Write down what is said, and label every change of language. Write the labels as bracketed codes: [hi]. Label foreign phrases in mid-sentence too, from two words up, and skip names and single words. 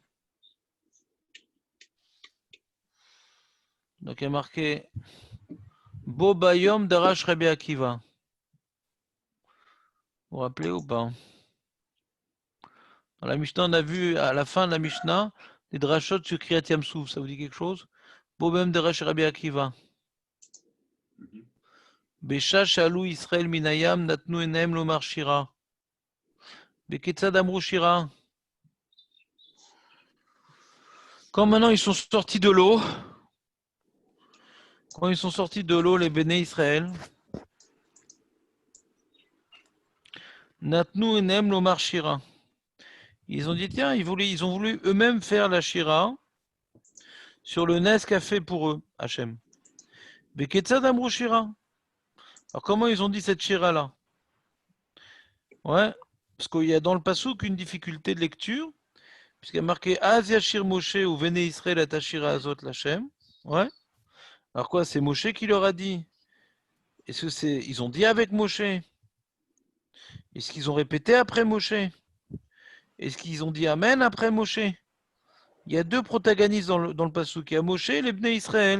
[fr] Donc il y a marqué [he] בו ביום דרש רבי עקיבא. [fr] Vous vous rappelez ou pas? Dans la Mishnah, on a vu à la fin de la Mishnah les drashot sur [he] קריעת ים סוף. [fr] Ça vous dit quelque chose? [he] בו ביום דרש רבי עקיבא. בשעה שעלו ישראל מן הים נתנו עיניהם לומר שירה. כיצד אמרו שירה. [fr] Quand maintenant ils sont sortis de l'eau, les [he] בני ישראל, נתנו עיניהם לומר שירה. [fr] Ils ont dit, tiens, ils ont voulu eux-mêmes faire la Shira sur le Nes qu'a fait pour eux, Hachem. [he] כיצד אמרו שירה. [fr] Alors comment ils ont dit cette Shira-là? Ouais, parce qu'il y a dans le Passouk une difficulté de lecture, puisqu'il y a marqué [he] אז ישיר משה ובני ישראל את השירה הזאת לכם. [fr] Ouais. Alors quoi, c'est Moshe qui leur a dit? Est-ce que c'est. Ils ont dit avec Moshe? Est-ce qu'ils ont répété après Moshe? Est-ce qu'ils ont dit Amen après Moshe? Il y a deux protagonistes dans le Passouk. Il y a Moshe et les [he] בני ישראל.